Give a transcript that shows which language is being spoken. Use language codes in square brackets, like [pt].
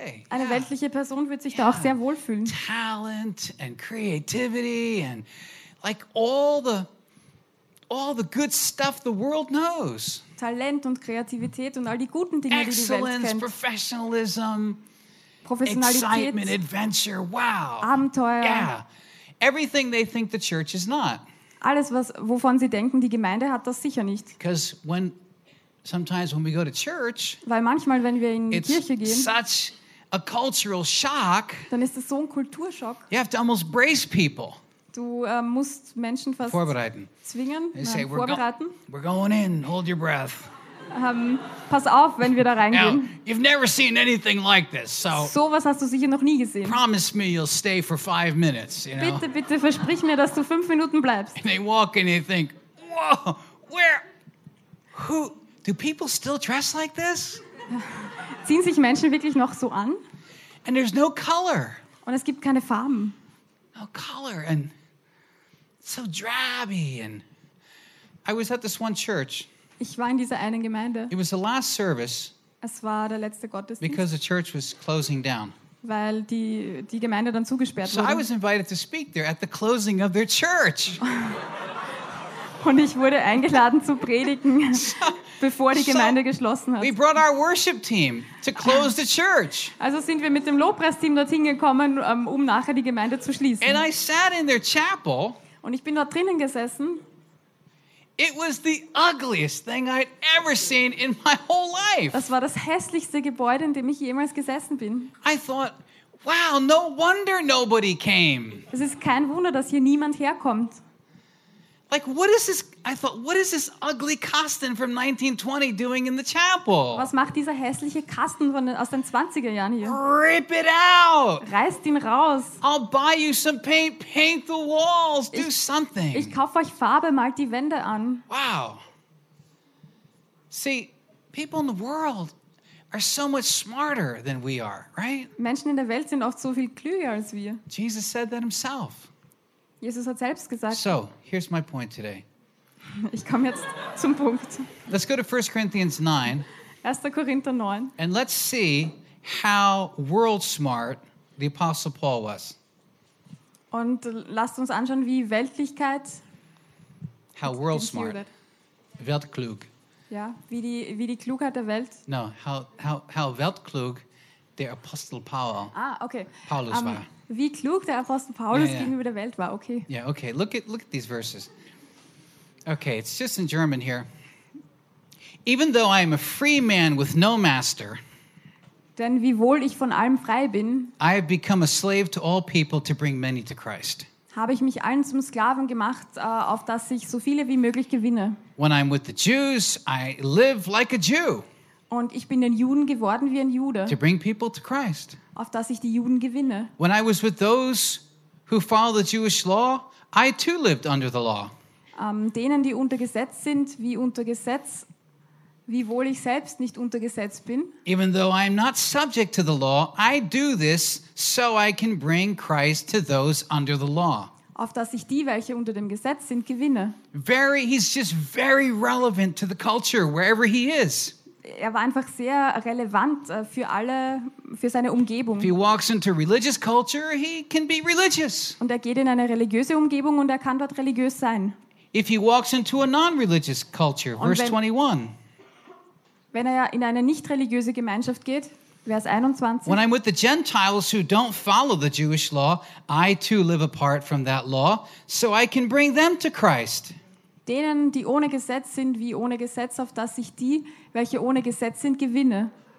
[de] Eine weltliche Person wird sich da auch sehr wohlfühlen. [en] Talent and creativity and like all the good stuff the world knows. [de] Talent und Kreativität und all die guten Dinge, [en] excellence, [de] die die Welt kennt. [en] Excellence, professionalism, [de] Professionalität, [en] excitement, adventure, wow. [de] Abenteuer. [en] Yeah. Everything they think the church is not. [de] Alles, was, wovon sie denken, die Gemeinde hat das sicher nicht. [en] Because when sometimes when we go to church, [de] weil manchmal, wenn wir in die Kirche gehen, [en] such a cultural shock, [de] dann ist es so ein Kulturschock. [en] You have to almost brace people. [de] Du musst Menschen fast vorbereiten. Zwingen, say, nein, vorbereiten. [en] We're going in, hold your breath. [de] Pass auf, wenn wir da reingehen. [en] Now, you've never seen anything like this, so. [de] So was hast du sicher noch nie gesehen. [en] Promise me you'll stay for 5 minutes, you know? [de] Bitte, bitte versprich mir, dass du 5 Minuten bleibst. [en] And they walk in and they think, whoa, where, who, do people still dress like this? [de] Ziehen sich Menschen wirklich noch so an? [en] And there's no color. [de] Und es gibt keine Farben. [en] No color and so drabby. And I was at this one church. [de] Ich war in dieser einen Gemeinde. [en] It was the last service. [de] Es war der letzte Gottesdienst. [en] Because the church was closing down. [de] Weil die Gemeinde dann zugesperrt wurde. [en] So I was invited to speak there at the closing of their church. [de] Und ich wurde eingeladen zu predigen, bevor die Gemeinde geschlossen hat. [en] We brought our worship team to close the church. [de] Also sind wir mit dem Lobpreisteam dorthin gekommen, um nachher die Gemeinde zu schließen. [en] And I sat in their chapel. [de] Und ich bin dort drinnen gesessen. [en] It was the ugliest thing I'd ever seen in my whole life. [de] Das war das hässlichste Gebäude, in dem ich jemals gesessen bin. [en] I thought, wow, no wonder nobody came. [de] Es ist kein Wunder, dass hier niemand herkommt. [en] Like, what is this, I thought, what is this ugly Kasten from 1920 doing in the chapel? [de] Was macht dieser hässliche Kasten aus den 20er Jahren hier? [en] Rip it out! [de] Reißt ihn raus! [en] I'll buy you some paint, paint the walls, do something! [de] Ich kaufe euch Farbe, malt die Wände an. [en] Wow! See, people in the world are so much smarter than we are, right? [de] Menschen in der Welt sind oft so viel klüger als wir. [en] Jesus said that himself. [de] Jesus hat selbst gesagt. [en] So, here's my point today. [de] Ich komme jetzt zum Punkt. [en] Let's go to 1 Corinthians 9. [de] 1. Korinther 9. [en] And let's see how world smart the Apostle Paul was. [de] Und lasst uns anschauen, wie Weltlichkeit. [en] How world smart. Weltklug. [de] Ja, wie die Klugheit der Welt. [en] No, how [de] weltklug der Apostel Paul. Ah, okay. Paulus war. Wie klug der Apostel Paulus gegenüber der Welt war, okay. [en] Yeah, okay, look at these verses. Okay, it's just in German here. Even though I am a free man with no master, [de] denn wiewohl ich von allem frei bin, [en] I have become a slave to all people to bring many to Christ. [de] Habe ich mich allen zum Sklaven gemacht, auf dass ich so viele wie möglich gewinne. [en] When I'm with the Jews, I live like a Jew. [de] Und ich bin den Juden geworden wie ein Jude. [en] To bring people to Christ. [de] Auf dass ich die Juden gewinne. [en] When I was with those who follow the Jewish law, I too lived under the law. [de] Denen, die unter Gesetz sind, wie unter Gesetz, wiewohl ich selbst nicht unter Gesetz bin. [en] Even though I am not subject to the law, I do this so I can bring Christ to those under the law. [de] Auf dass ich die, welche unter dem Gesetz sind, gewinne. [en] Very, he's just very relevant to the culture wherever he is. [de] Er war einfach sehr relevant für alle, für seine Umgebung. [en] If he walks into religious culture, he can be religious. [de] Und er geht in eine religiöse Umgebung und er kann dort religiös sein. [en] If he walks into a non-religious culture, verse 21. [de] Wenn er in eine nicht religiöse Gemeinschaft geht, Vers 21. [en] When I'm with the Gentiles who don't follow the Jewish law, I too live apart from that law, so I can bring them to Christ. [de] Denen, die ohne Gesetz sind, wie ohne Gesetz, auf dass ich die, welche ohne Gesetz sind, gewinne.